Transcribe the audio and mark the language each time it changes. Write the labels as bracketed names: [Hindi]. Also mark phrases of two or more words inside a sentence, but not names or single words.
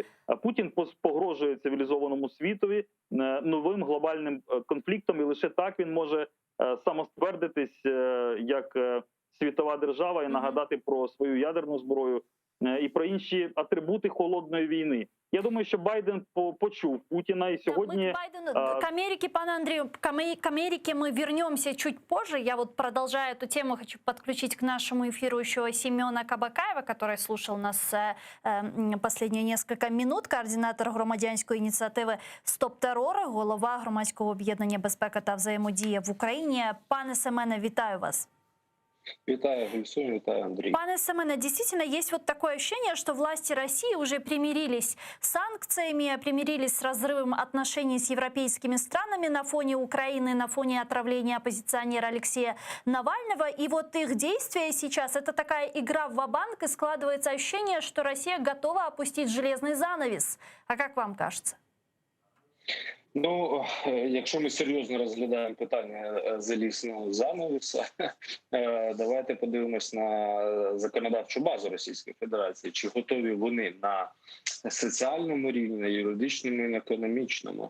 [Ukrainian] А Путін погрожує цивілізованому світові новим глобальним конфліктом, і лише так він може самоствердитись як світова держава і нагадати про свою ядерну зброю і про інші атрибути холодної війни. [Russian] Я думаю, что Байден почув Путина, и сегодня... К Америке, [Ukrainian] пане Андрею, [Russian] к Америке мы вернемся чуть позже. Я вот, продолжая эту тему, хочу подключить к нашему эфиру еще Семена Кабакаева, который слушал нас последние несколько минут, [Ukrainian] координатор громадянської ініціативи «Стоп терору», голова громадського об'єднання «Безпека та взаємодія в Україні». Пане Семене, вітаю вас. Витаю, Гульсун, витаю, Андрей. Пане Семене, [Russian] действительно есть вот такое ощущение, что власти России уже примирились с санкциями, примирились с разрывом отношений с европейскими странами на фоне Украины, на фоне отравления оппозиционера Алексея Навального. И вот их действия сейчас – это такая игра в ва-банк, и складывается ощущение, что Россия готова опустить железный занавес. А как вам кажется? [Ukrainian] Ну, якщо ми серйозно розглядаємо питання залізного занавісу, давайте подивимось на законодавчу базу Російської Федерації. Чи готові вони на соціальному рівні, на юридичному і на економічному?